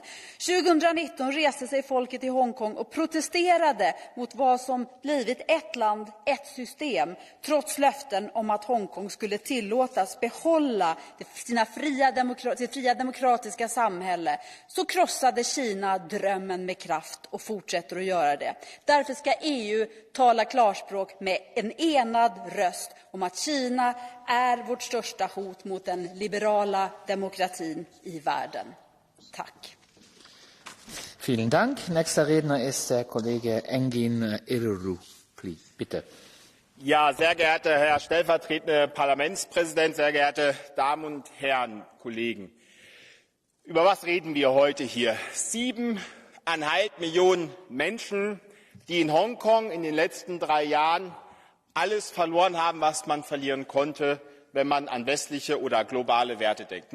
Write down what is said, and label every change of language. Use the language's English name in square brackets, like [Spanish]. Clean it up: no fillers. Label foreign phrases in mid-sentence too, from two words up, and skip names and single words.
[Swedish] 2019 reste sig folket i Hongkong och protesterade mot vad som blivit ett land, ett system, trots löften om att Hongkong skulle tillåtas behålla sitt fria demokratiska samhälle. Så krossade Kina drömmen med kraft och fortsätter att göra det. Därför ska EU tala klarspråk med en enad röst om att Kina är vårt största hot mot den liberala demokratin i världen. Tack. [German] Vielen Dank. Nächster Redner ist der Kollege Engin Iruru. Please, bitte. Ja, sehr geehrter Herr stellvertretender Parlamentspräsident, sehr geehrte Damen und Herren Kollegen. Über was reden wir heute hier? 7,5 Millionen Menschen, die in Hongkong in den letzten 3 Jahren alles verloren haben, was man verlieren konnte, wenn man an westliche oder globale Werte denkt.